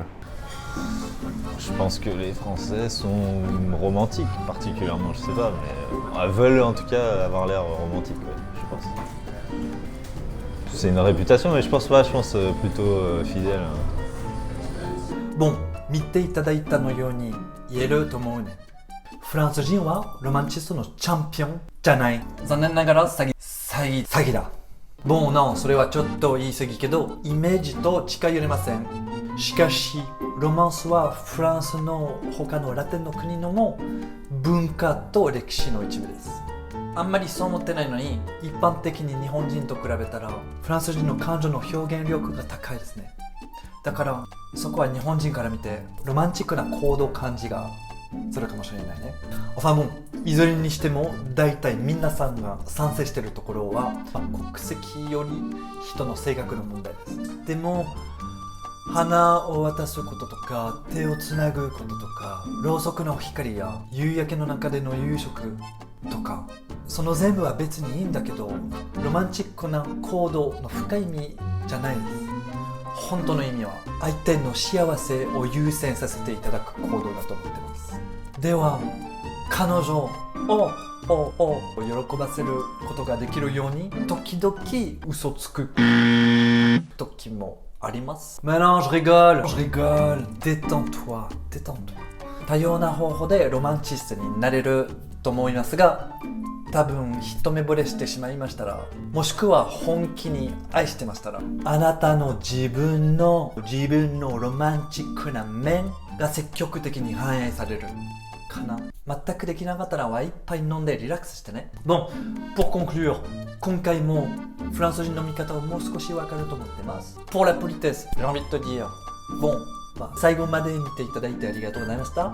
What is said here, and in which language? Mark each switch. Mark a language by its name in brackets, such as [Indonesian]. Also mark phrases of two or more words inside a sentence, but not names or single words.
[French] Je pense que les Français sont romantiques particulièrement, je sais pas, mais veulent en tout cas avoir l'air romantique, ouais, je pense. C'est une réputation, mais je pense plutôt fidèle. Bon, [Japanese] 見ていただいたのように言えると思うね。フランス人はロマンチストのチャンピオンじゃない。残念ながら詐欺だ。 [French] Bon, non, [Japanese] それはちょっと言い過ぎけど、イメージと近寄れません。しかし、ロマンスはフランスの他のラテンの国のも文化と歴史の一部です。あんまりそう思ってないのに、一般的に日本人と比べたら、フランス人の感情の表現力が高いですね。だから、そこは日本人から見て、ロマンチックな行動感じがするかもしれないね。 [French] Enfin bon、 [Japanese] いずれにしても大体皆さんが賛成しているところは、国籍より人の性格の問題です。でも、花を渡すこととか、手をつなぐこととか、ろうそくの光や夕焼けの中での夕食、 とか、その全部は別にいいんだけど、ロマンチックな行動の深い意味じゃないです。本当の意味は相手の幸せを優先させていただく行動だと思ってます。では彼女を喜ばせることができるように時々嘘つく時もあります。 [French] Mais non, je rigole. Détends-toi. [Japanese] 多様な方法でロマンチストになれると思いますが、多分一目惚れしてしまいましたら、もしくは本気に愛してましたら、あなたの自分のロマンチックな面が積極的に反映されるかな。全くできなかったらは一杯飲んでリラックスしてね。 [French] Bon, pour conclure, [Japanese] 今回もフランス人の見方をもう少しわかると思ってます。 [French] Pour la politesse, j'ai envie de te dire, bon, [Japanese] 最後まで見ていただいてありがとうございました。